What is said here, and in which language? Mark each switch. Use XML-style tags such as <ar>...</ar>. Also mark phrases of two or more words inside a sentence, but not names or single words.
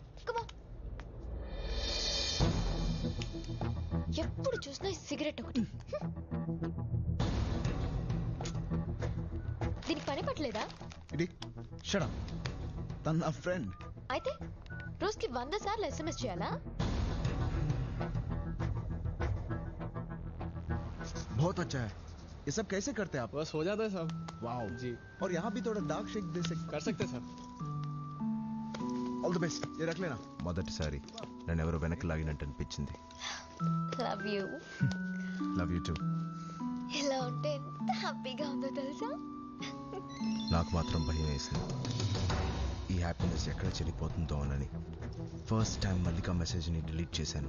<te>ఎప్పుడు చూసినా సిగరెట్ ఒకటి. దీనికి పని పట్టలేదా? ఇది</te> <en>shut up.</en> <te>తన నా ఫ్రెండ్. అయితే రోజుకి 100 సార్లు SMS చేయాలా?</te> <hi>बहुत अच्छा है. ये सब कैसे करते हैं आप? बस हो जाता है सब. वाओ जी. और यहाँ भी थोड़ा</hi> <en>dark shake</en> <hi>दे सकते. कर सकते हैं सर.</hi> <en>All the best.</en> <hi>ये रख लेना.</hi> <te>మొదటిసారి నన్ను ఎవరో వెనక్కి లాగినట్టు అనిపించింది.</te> <en>Love you. Love you too.</en> <te>ఇలా ఉంటే ఎంత హ్యాపీగా ఉందో తెలుసా? నాకు మాత్రం భయం వేసింది. ఈ హ్యాపీనెస్ ఎక్కడ చెడిపోతుందో అని</te> <en>first time</en> <te>మల్లిక మెసేజ్ని డిలీట్ చేశాను.</te>